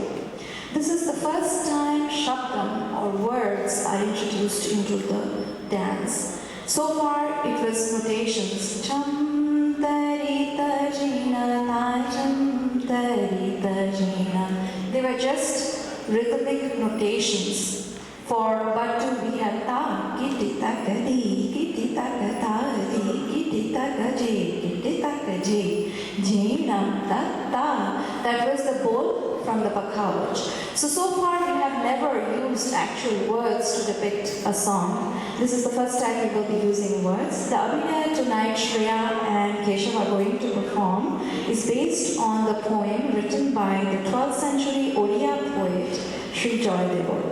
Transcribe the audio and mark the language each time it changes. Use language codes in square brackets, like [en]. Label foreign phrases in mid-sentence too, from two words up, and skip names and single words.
[en] This is the first time shabdam or words are introduced into the dance. So far it was notations. Cham tarita jina na cham tarita jina. They were just rhythmic notations. For Batu we have ta, kiti taka di, kiti taka ta di, kiti taka je, kiti taka je, jinam ta ta. That was the bowl from the Pakhavach. So far we have never used actual words to depict a song. This is the first time we will be using words. The Abhinaya tonight Shreya and Keshav are going to perform is based on the poem written by the 12th century Odia poet Sri Joyadeva.